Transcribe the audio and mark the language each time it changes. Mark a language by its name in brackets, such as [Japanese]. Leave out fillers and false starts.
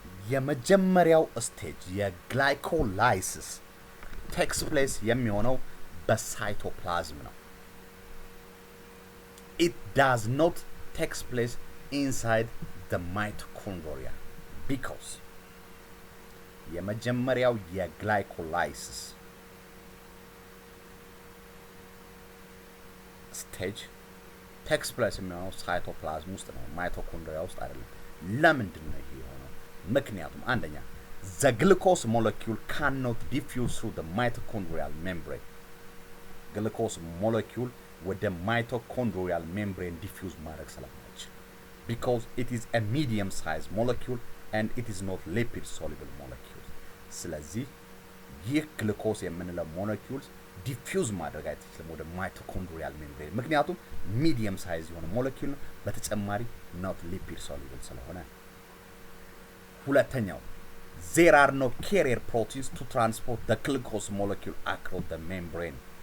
[Amharic] የመጀመሪያው ስቴጅ የግላይኮላይሲስ takes place የሚሆነው በሳይቶፕላዝም ነው። [English] It does not takes place inside the mitochondria because [Amharic] የመጀመሪያው የግላይኮላይሲስ ስቴጅ takes place የሚሆነው ሳይቶፕላዝም ውስጥ ነው፣ ማይቶኮንድሪያ ውስጥ አይደለም። ለምንድን ነው ይሄ የሆነው? ምክንያቱም አንደኛ [English] the glucose molecule cannot diffuse through the mitochondrial membrane. glucose molecule with the mitochondrial membrane diffuse [Amharic] ማድረግ ስለማይችል [English] because it is a medium sized molecule and it is not lipid soluble molecule. [Amharic] ስለዚህ ይህ ግሉኮስ የምንለው ሞለኪውልስ ዲፊውዝ ማድረግ አይችልም ወደ ማይቶኮንድሪያል ሜምብሬን፣ ምክንያቱም ሚዲየም ሳይዝ የሆነ ሞለኪውል ነው። በተጨማሪ ኖት ሊፒድ ሶሉብል ስለሆነ። ሁለተኛው [English] there are no carrier proteins to transport the glucose molecule across the membrane.